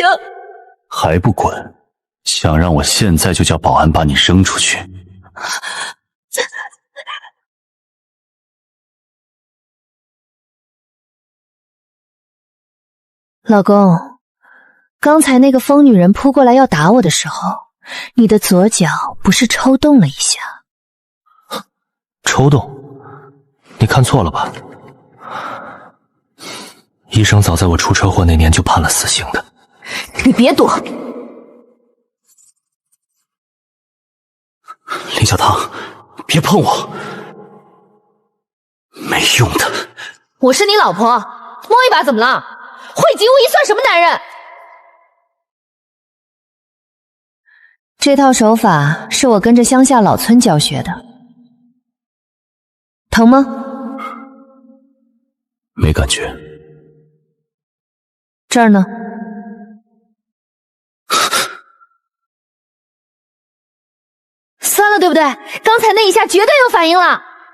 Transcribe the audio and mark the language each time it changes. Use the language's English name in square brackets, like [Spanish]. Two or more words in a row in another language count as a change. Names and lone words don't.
[Chinese] 還不滾！想讓我現在就叫保安把你扔出去？老公，剛才那個瘋女人撲過來要打我的時候，你的左腳不是抽動了一下？抽動？你看錯了吧？醫生早在我出車禍那年就判了死刑的。你別躲！林小棠，別碰我！沒用的。我是你老婆，摸一把怎麼了？惠及無疑算什麼男人？這套手法是我跟着鄉下老村教學的。疼嗎？沒感覺。這兒呢？酸了對不對？剛才那一下絕對有反應了。